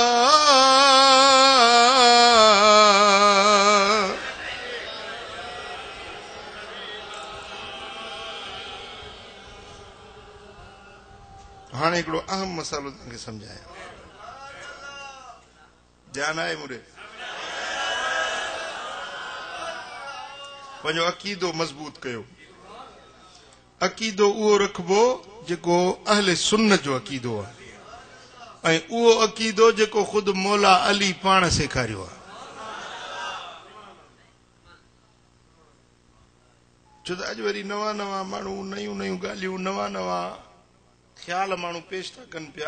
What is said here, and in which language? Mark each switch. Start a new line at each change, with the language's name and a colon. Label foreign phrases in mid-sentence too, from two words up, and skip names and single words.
Sindhi: ہاں ایکڑو اہم مسئلو تنکے سمجھایا. دھیان آئے مجھے. وجو عقیدو مضبوط کیو. عقیدو او رکھبو جکو اہل سنت جو عقیدو ہے. ऐं उहो अक़ीदो जेको ख़ुदि मौला अली पाण सेखारियो आहे. छो त अॼु वरी नवां नवां माण्हू नयूं नयूं ॻाल्हियूं नवां नवां ख़्याल माण्हू पेश था कनि पिया.